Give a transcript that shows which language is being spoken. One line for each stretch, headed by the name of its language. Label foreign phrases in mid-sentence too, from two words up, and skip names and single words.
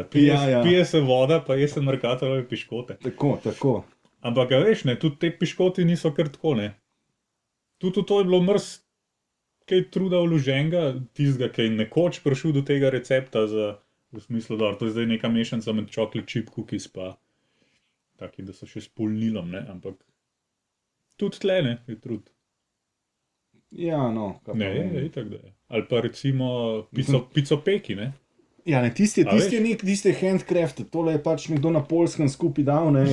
Slovenian: Pije se voda, pa je se Mercatorjeve piškote. Tako. Ampak, a veš, ne, tudi te piškoti niso kar tako, ne. Tudi v to je bilo kaj truda vloženega, tistega, ki je nekoč prišel do tega recepta za, v smislu, da to je zdaj neka mešanca med
English: chocolate chip cookies
Slovenian: pa taki, da so še s polnilom, ne, ampak tudi tle, ne, je trud. Ja, no. Ne, je itak, da je. Ali pa recimo picopeki, ne. Ja, ne, tisti je handcraft, tole je pač nekdo na Poljskem skupaj dal, ne.